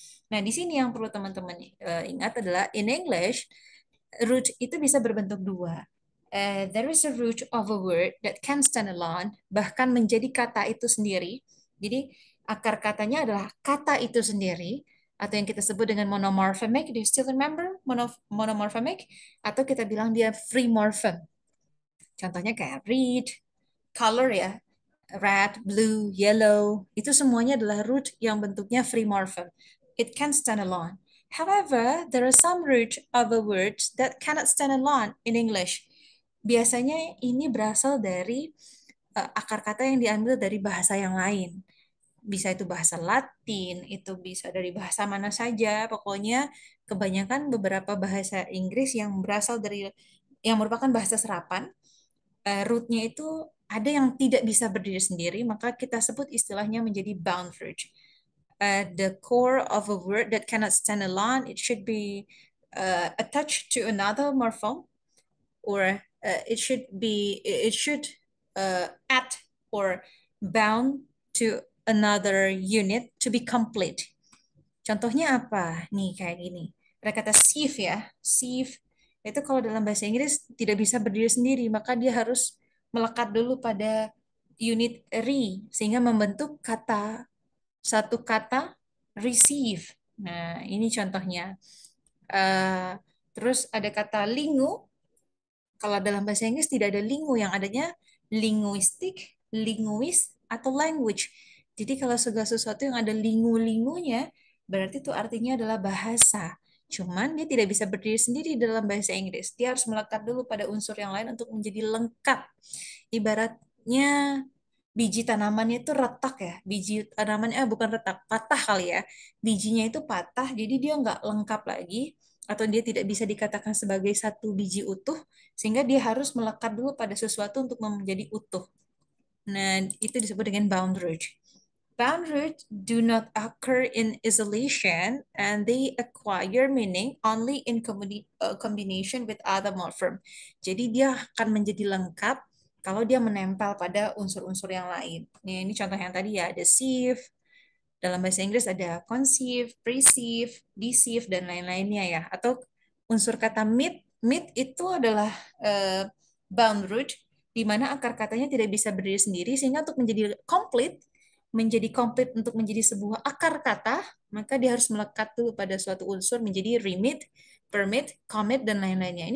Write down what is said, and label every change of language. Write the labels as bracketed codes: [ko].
[id] Nah, di sini yang perlu teman-teman ingat adalah [en] in English, [id] root itu bisa berbentuk dua. [en] There is a root of a word that can stand alone, [id] bahkan menjadi kata itu sendiri. Jadi akar katanya adalah kata itu sendiri, atau yang kita sebut dengan monomorphemic. [en] Do you still remember monomorphemic? [id] Atau kita bilang dia free morphem. Contohnya kayak read, color ya, red, blue, yellow, itu semuanya adalah root yang bentuknya free morphem. [en] It can stand alone. However, there are some root of a word that cannot stand alone in English. [id] Biasanya ini berasal dari akar kata yang diambil dari bahasa yang lain. Bisa itu bahasa Latin, itu bisa dari bahasa mana saja. Pokoknya kebanyakan beberapa bahasa Inggris yang berasal dari yang merupakan bahasa serapan, root-nya itu ada yang tidak bisa berdiri sendiri, maka kita sebut istilahnya menjadi bound root. [en] the core of a word that cannot stand alone. It should be attached to another morpheme, or it should add or bound to another unit to be complete. [id] Contohnya apa? Nih kayak gini. Ada kata sieve ya. Sieve itu kalau dalam bahasa Inggris tidak bisa berdiri sendiri, maka dia harus melekat dulu pada unit re sehingga membentuk satu kata receive. Nah, ini contohnya. Eh, terus ada kata lingu. Kalau dalam bahasa Inggris tidak ada lingu, yang adanya linguistik, linguis, atau language. Jadi kalau segala sesuatu yang ada lingu-lingunya, berarti itu artinya adalah bahasa. Cuman dia tidak bisa berdiri sendiri dalam bahasa Inggris. Dia harus melekat dulu pada unsur yang lain untuk menjadi lengkap. Ibaratnya biji tanamannya itu retak ya. Biji tanamannya bukan retak, patah kali ya. Bijinya itu patah, jadi dia nggak lengkap lagi. Atau dia tidak bisa dikatakan sebagai satu biji utuh, sehingga dia harus melekat dulu pada sesuatu untuk menjadi utuh. Nah, itu disebut dengan bound root. [en] Bound roots do not occur in isolation, and they acquire meaning only in combination with other morphem. [id] Jadi dia akan menjadi lengkap kalau dia menempel pada unsur-unsur yang lain. Nih, ini contoh yang tadi ya, ada sieve, dalam bahasa Inggris ada conceive, perceive, deceive, dan lain-lainnya ya. Atau unsur kata meet, meet itu adalah bound root, di mana akar katanya tidak bisa berdiri sendiri, sehingga untuk menjadi komplit untuk menjadi sebuah akar kata, maka dia harus melekat dulu pada suatu unsur menjadi remit, permit, commit, dan lain-lainnya.